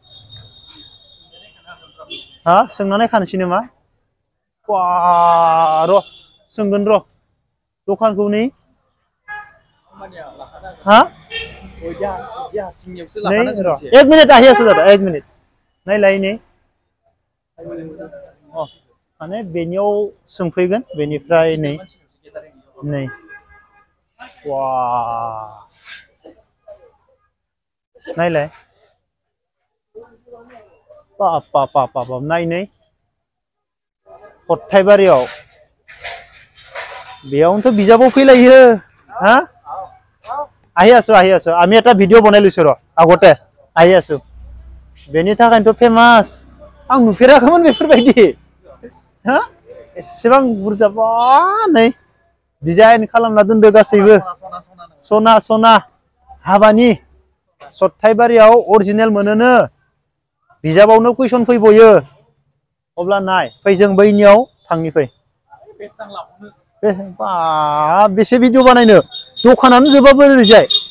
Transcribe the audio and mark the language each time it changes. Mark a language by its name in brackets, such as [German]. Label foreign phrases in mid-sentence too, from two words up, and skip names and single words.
[Bodo] हा सोंनानै खानसै नामा र' सोंगोन र' दखानखौ नै हा [Assamese] এক মিনিট আহি আছো দাদা এক মিনিট [Bodo] नायलाय नै माने बेनियाव सोंफैगोन बेनिफ्राय नै वाह नायलाय पाप नायनै खथायबारियाव बेयावनोथ' बिजाबाव फैलायो हा [Assamese] আহি আছো আমি এটা ভিডিও বনাই লৈছো ৰ আগতে আহি আছো [Bodo] बेनि थाखायनोथ' फेमास आं नुफेराखैमोन बेफोरबायदि हा एसेबां बुरजा बा नै डिजाइन खालामना दोनदो गासैबो सना हाबानि सथायबारियाव अरिजिनेल मोनोनो बिजाबावनो कुइसन फैबयो अब्ला नाय फै जों बैनियाव थांनि फै बेसे भिडिअ बानायनो दखानानो जोबाबो ओरैजाय